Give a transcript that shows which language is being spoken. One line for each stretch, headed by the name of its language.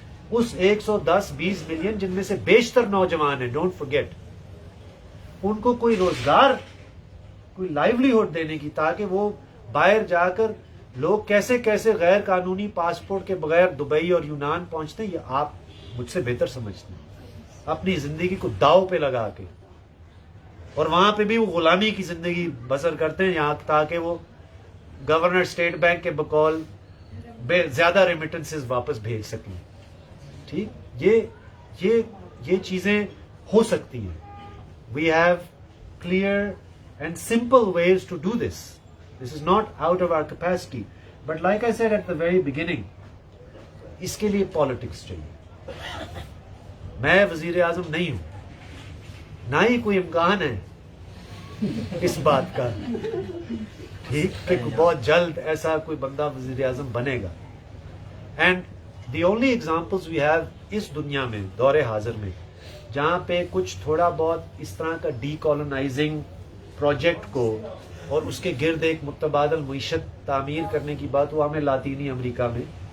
Urdu: اس 110-20 million جن میں سے بیشتر نوجوان ہیں,
English: don't forget,
Urdu: ان کو کوئی روزگار, کوئی لائیولیہڈ دینے کی, تاکہ وہ باہر جا کر لوگ کیسے کیسے غیر قانونی پاسپورٹ کے بغیر دبئی اور یونان پہنچتے ہیں, یہ آپ مجھ سے بہتر سمجھتے ہیں, اپنی زندگی کو داؤ پہ لگا کے, اور وہاں پہ بھی وہ غلامی کی زندگی بسر کرتے ہیں یہاں, تاکہ وہ گورنر اسٹیٹ بینک کے بقول زیادہ ریمیٹنسز واپس بھیج سکیں. ٹھیک, یہ چیزیں ہو سکتی ہیں.
English: We have clear and simple ways to do this. This is not out of our capacity. But like I said at the very beginning,
Urdu: اس کے لیے politics چاہیے. میں وزیر اعظم نہیں ہوں, نہ ہی کوئی امکان ہے اس بات کا, ٹھیک, کہ بہت جلد ایسا کوئی بندہ وزیر اعظم بنے گا.
English: And the only examples we have
Urdu: اس دنیا میں دور حاضر میں جہاں پہ کچھ تھوڑا بہت اس طرح کا ڈیکالونائزنگ پروجیکٹ کو اور اس کے گرد ایک متبادل معیشت تعمیر کرنے کی بات ہوا ہمیں لاطینی امریکہ میں,